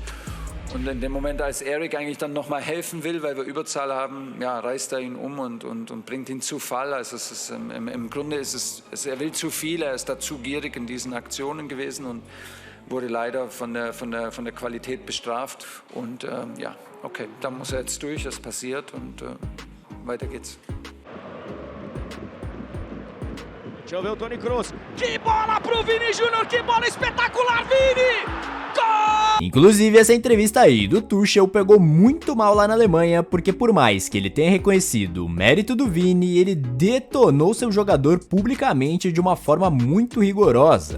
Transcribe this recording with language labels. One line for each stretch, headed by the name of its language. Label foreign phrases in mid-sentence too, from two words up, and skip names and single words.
German: Und in dem Moment, als Eric eigentlich dann nochmal helfen will, weil wir Überzahl haben, ja, reißt er ihn um und bringt ihn zu Fall. Also im Grunde er will zu viel, er ist da zu gierig in diesen Aktionen gewesen und wurde leider von der Qualität bestraft. Und ja, okay, da muss er jetzt durch, das passiert und weiter geht's.
Portuguese: Deixa eu ver o Toni Kroos. Que bola pro Vini Júnior, que bola espetacular, Vini! Gol! Inclusive, essa entrevista aí do Tuchel pegou muito mal lá na Alemanha, porque por mais que ele tenha reconhecido o mérito do Vini, ele detonou seu jogador publicamente de uma forma muito rigorosa.